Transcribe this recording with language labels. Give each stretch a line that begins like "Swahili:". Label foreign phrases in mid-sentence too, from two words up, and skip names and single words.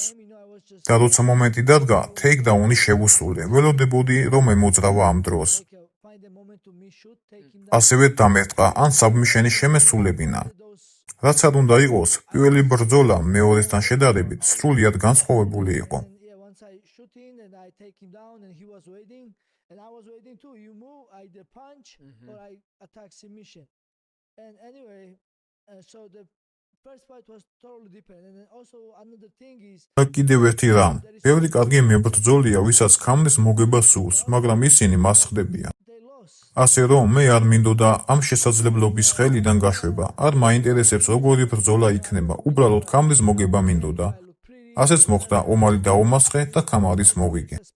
Georgian: და როცა მომენტი დადგა, თეიქდაუნი შევუსრულე. ველოდებოდი, რომ ემოძრავა ამ დროს. ასევე დამერტყა ან საბმიშენი შემესრულებინა. რაც არ უნდა იყოს, პირველი ბრძოლა მეორესთან შედარებით სრულიად განსხვავებული იყო.
English: And I was waiting too. You move, I either punch or I attack submission. And anyway, so the first fight was totally different. And then also another thing is.
Georgian: კიდევ ერთი რამ. ბევრი კარგი მებრძოლია, ვისაც ქმნის მოგება სურს, მაგრამ ისინი მას ხდებიან. ასე რომ მე არ მინდოდა ამ შესაძლებლობის ხელიდან გაშვება, არ მაინტერესებს როგორი ბრძოლა იქნება, უბრალოდ ქამრის მოგება მინდოდა. ასეც მოხდა, ომარი დაუმასხე და ქამარის მოვიგე.